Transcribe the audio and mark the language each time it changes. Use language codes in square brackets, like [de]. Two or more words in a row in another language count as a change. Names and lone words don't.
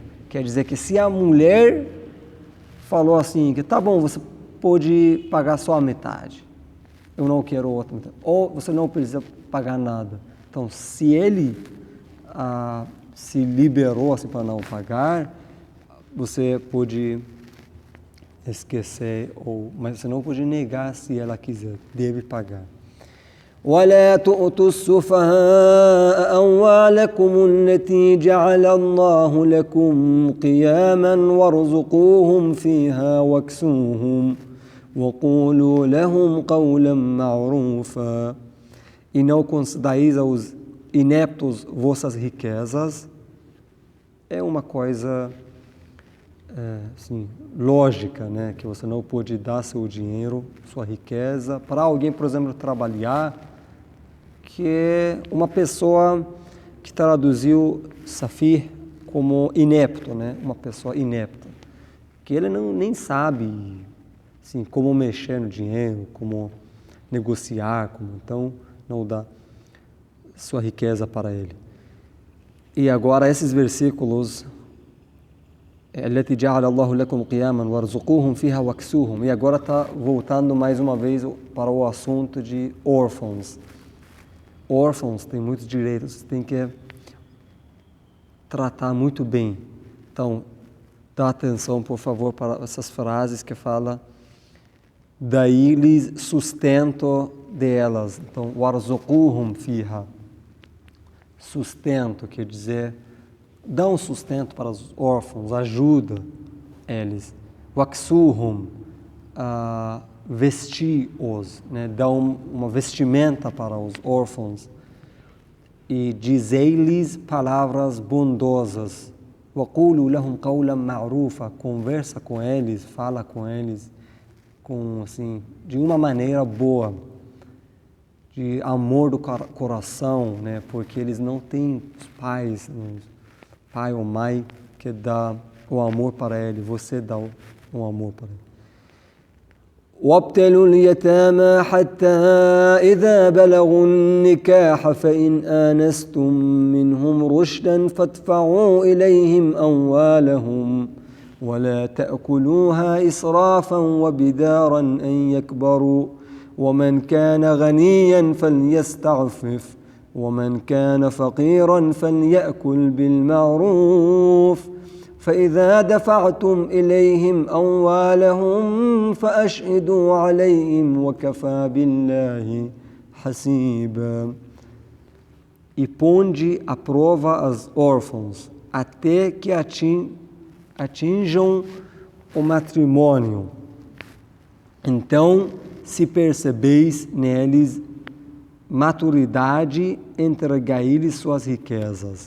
[pt] Quer dizer que se a mulher falou assim, que tá bom, você pode pagar só a metade, eu não quero outra metade, ou você não precisa pagar nada. Então, se ele se liberou assim, para não pagar, você pode esquecer, mas você não pode negar se ela quiser, deve pagar. [ar] ولا تؤتوا السفهاء أموالكم التي جعل الله لكم قياما وارزقوهم فيها واكسوهم وقولوا لهم قولا معروفا. [pt] E não concedais aos ineptos vossas riquezas. É uma coisa assim, lógica, né? Que você não pode dar seu dinheiro, sua riqueza, para alguém, por exemplo, trabalhar, que é uma pessoa que traduziu Safir como inepto, né? Uma pessoa inepta, que ele nem sabe assim, como mexer no dinheiro, como negociar, então não dá sua riqueza para ele. E agora esses versículos, [ar] التي جعل الله لكم قياما وارزقوهم فيها واكسوهم. [pt] E agora está voltando mais uma vez para o assunto de órfãos. Órfãos têm muitos direitos, tem que tratar muito bem. Então, dá atenção, por favor, para essas frases que fala daí-lhes sustento delas. [ar] Então, وارزقوهم فيها. [pt] Sustento quer dizer dá um sustento para os órfãos, ajuda eles. Waksuhum, vestir-os, né? Dá uma vestimenta para os órfãos. E dizei-lhes palavras bondosas. [ar] وَقُولُوا لَهُمْ قَوْلًا مَعْرُوفًا. [pt] Conversa com eles, fala com eles de uma maneira boa, de amor do coração, né? Porque eles não têm os pais, pai ou mãe que dá o amor para ele, você dá o amor para ele. [ar] وابتلوا اليتامى حتى إذا بلغوا النكاح فإن آنستم منهم رشدا فادفعوا إليهم أموالهم ولا تأكلوها إسرافا وبدارا أن يكبروا ومن كان غنيا فليستعفف ومن كان فقيرا فليأكل بالمعروف فإذا دفعتم إليهم أموالهم فأشهدوا عليهم وكفى بالله حسيبا. [pt] E ponde à prova os órfãos, até que atinjam o matrimônio. Então, se percebeis neles maturidade, entregai-lhes suas riquezas.